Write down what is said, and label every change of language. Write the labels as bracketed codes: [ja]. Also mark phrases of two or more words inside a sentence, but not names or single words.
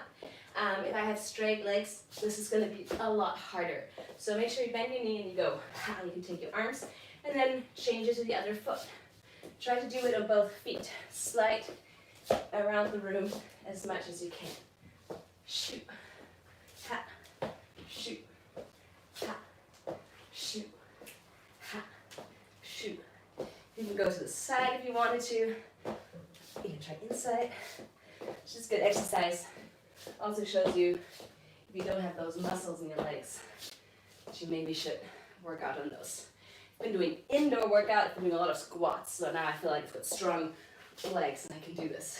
[en] If I have straight legs, this is gonna be a lot harder. So make sure you bend your knee and you go, ha. You can take your arms, and then change it to the other foot. Try to do it on both feet. Slide around the room as much as you can. Shoot, ha, shoot. Ha, shoot, ha, shoot. You can go to the side if you wanted to. You can try inside. It's just good exercise. Also shows you if you don't have those muscles in your legs, that you maybe should work out on those. I've been doing indoor workout, I've been doing a lot of squats, so now I feel like I've got strong legs and I can do this.